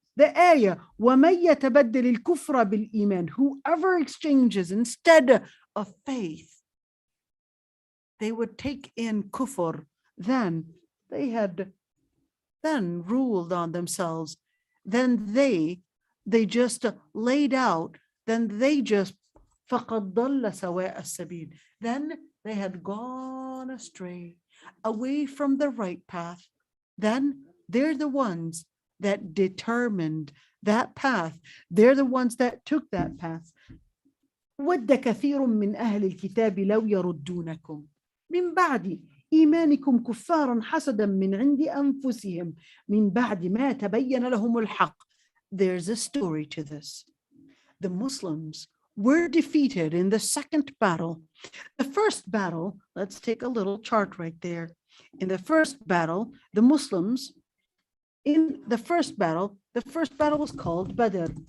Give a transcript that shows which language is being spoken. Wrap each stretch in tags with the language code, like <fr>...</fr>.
<en>The ayah,</en> <ar>وَمَن يَتَبَدِّلِ الْكُفْرَ بِالْإِيمَانِ,</ar> <en>whoever exchanges instead of faith, they would take in kufr, then they had then ruled on themselves, then they just laid out, then they just</en> <ar>فَقَدْ ضَلَّ سَوَاءَ السَّبِيلِ,</ar> <en>then they had gone astray, away from the right path. Then they're the ones that determined that path. They're the ones that took that path.</en> <ar>وَدَّ كَثِيرٌ مِّنْ أَهْلِ الْكِتَابِ لَوْ يَرُدُّونَكُمْ مِنْ بَعْدِ إيمانكم كفارا حسدا من عند أنفسهم من بعد ما تبين لهم الحق.</ar> <en>There's a story to this. The Muslims were defeated in the second battle. The first battle, let's take a little chart right there. In the first battle, the Muslims, the first battle was called Badr.</en>